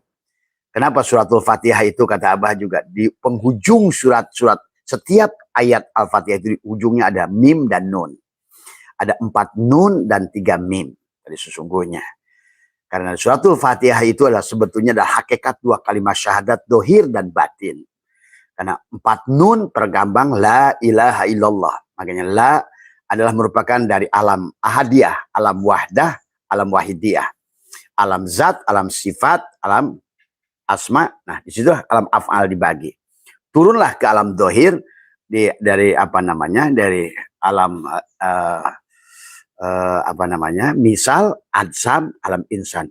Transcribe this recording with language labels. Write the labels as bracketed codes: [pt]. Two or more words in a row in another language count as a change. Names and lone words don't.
[id] Kenapa suratul Fatihah itu kata Abah juga di penghujung surat-surat setiap ayat Al-Fatihah itu di ujungnya ada mim dan nun. Ada 4 nun dan 3 mim. Jadi sesungguhnya. Karena suratul Fatihah itu adalah sebetulnya adalah hakikat 2 kalimat syahadat dohir dan batin. Karena 4 nun tergambang [ar] لا إله إلا الله. [id] Makanya la adalah merupakan dari alam ahadiyah, alam wahdah, alam wahidiyah. Alam zat, alam sifat, alam asma. Nah, di situ alam af'al dibagi. Turunlah ke alam dohir dari alam misal, adzam, alam insan.